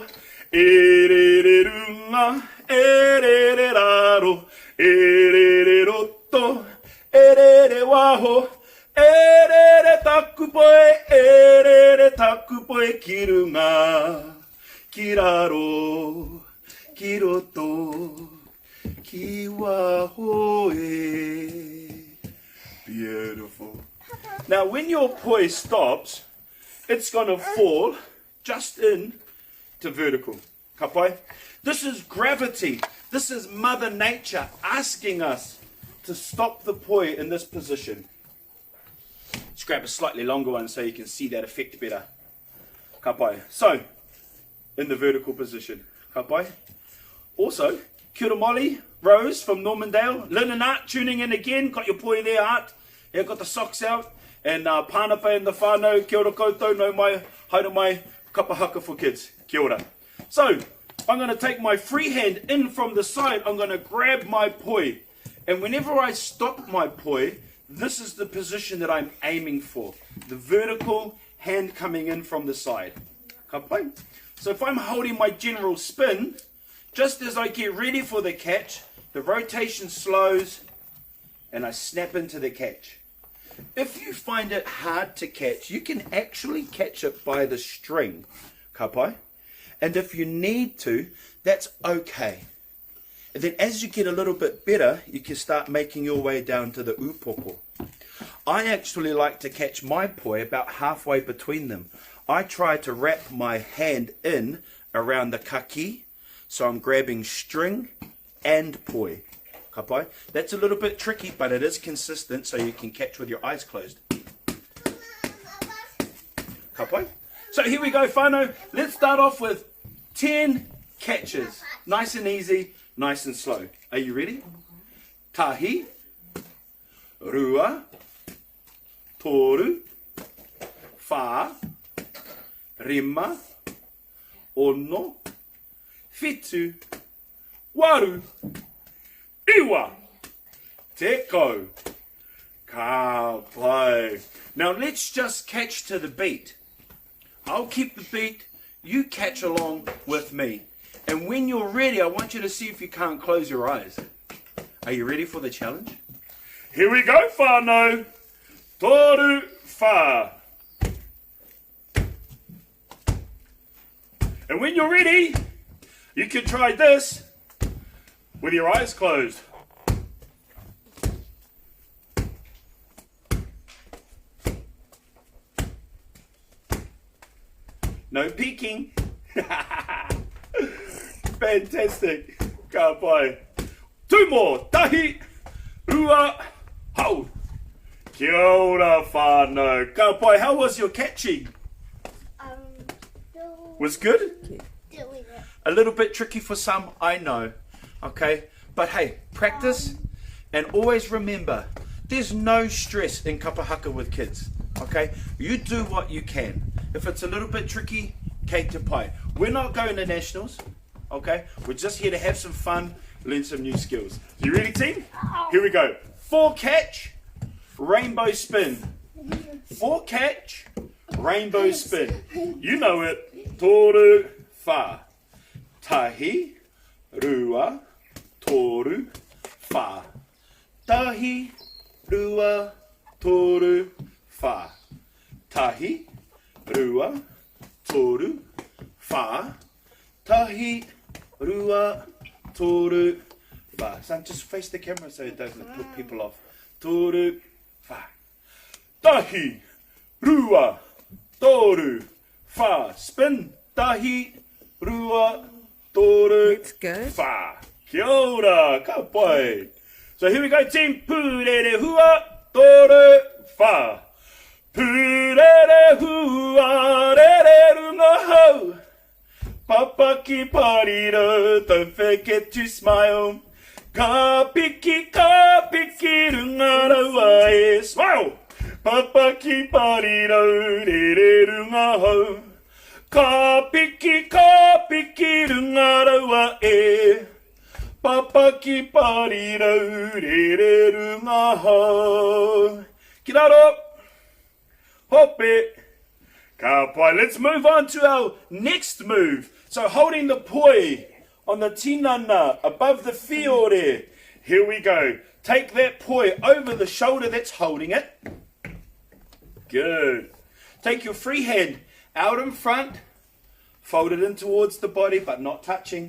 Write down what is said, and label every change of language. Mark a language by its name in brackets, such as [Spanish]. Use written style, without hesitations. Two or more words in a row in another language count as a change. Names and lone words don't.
[Māori] Erere runga, erere raro, erere roto, erere waho, erere taku poi, erere taku poi, ki runga, ki raro, ki roto, ki waho e. [English] Beautiful. Now when your poi stops, it's going to fall just in to vertical. [Māori] Ka pai? [English] This is gravity. This is Mother Nature asking us to stop the poi in this position. Let's grab a slightly longer one so you can see that effect better. [Māori] Ka pai. [English] So, in the vertical position. [Māori] Ka pai. [English] Also, [Māori] kia ora [English] Molly, Rose from Normandale. Lynn and Art tuning in again. Got your poi there, Art. Yeah, got the socks out. And Pānapa and the whānau. [Māori] Kia ora koutou, no mai, haere mai, kapa haka [English] for kids. [Māori] Kia ora. [English] So, I'm going to take my free hand in from the side. I'm going to grab my poi. And whenever I stop my poi, this is the position that I'm aiming for. The vertical hand coming in from the side. [Māori] Ka pai? [English] So if I'm holding my general spin, just as I get ready for the catch, the rotation slows and I snap into the catch. If you find it hard to catch, you can actually catch it by the string. [Māori] Ka pai? [English] And if you need to, that's okay. And then as you get a little bit better, you can start making your way down to the upoko. I actually like to catch my poi about halfway between them. I try to wrap my hand in around the kaki, so I'm grabbing string and poi. [Māori] Ka pai? [English] That's a little bit tricky, but it is consistent, so you can catch with your eyes closed. [Māori] Ka pai? [English] So here we go, whānau. Let's start off with 10 catches. Nice and easy, nice and slow. Are you ready? [Māori] Tahi, rua, toru, whā, rima, ono, whitu, waru, iwa, teko, ka pai. [English] Now let's just catch to the beat. I'll keep the beat, you catch along with me. And when you're ready, I want you to see if you can't close your eyes. Are you ready for the challenge? Here we go, [Māori] whānau. Toru whā. [English] And when you're ready, you can try this with your eyes closed. No peeking. Fantastic. [Māori] Ka pai. [English] Two more. [Māori] Tahi, rua, hau. Kia ora whānau. Ka pai, [English] how was your catching? Was good? A little bit tricky for some, I know. Okay, but hey, practice and always remember, there's no stress in [Māori] kapa haka [English] with kids. Okay, you do what you can. If it's a little bit tricky, [Māori] kei te pai. [English] We're not going to nationals. Okay, we're just here to have some fun, learn some new skills. You ready, team? Here we go. 4 catch, rainbow spin. 4 catch, rainbow spin. You know it. [Māori] Toru whā. Tahi, rua, toru whā. Tahi, rua, toru whā. Tahi, rua, toru whā. Tahi, rua, toru whā. [English] Son, just face the camera so it doesn't put people off. [Māori] Toru whā. Tahi, rua, toru whā. Spin. Tahi, rua, toru whā. Kia ora, ka pai. [English] So here we go, team. [Māori] Pūrere hua, toru whā. Pūrere hua, rere runga hau. Papa ki pariro, [English] don't forget to smile. [Māori] Ka piki runga rawa e. Smile! Papa ki pariro, rere runga hau. Ka piki runga rawa e. Papa ki pariro, rere runga hau. Kiraro! Hope! Ka pai. [English] Let's move on to our next move. So holding the poi on the tinana above the fiore. Here we go. Take that poi over the shoulder that's holding it. Good. Take your free hand out in front. Fold it in towards the body but not touching.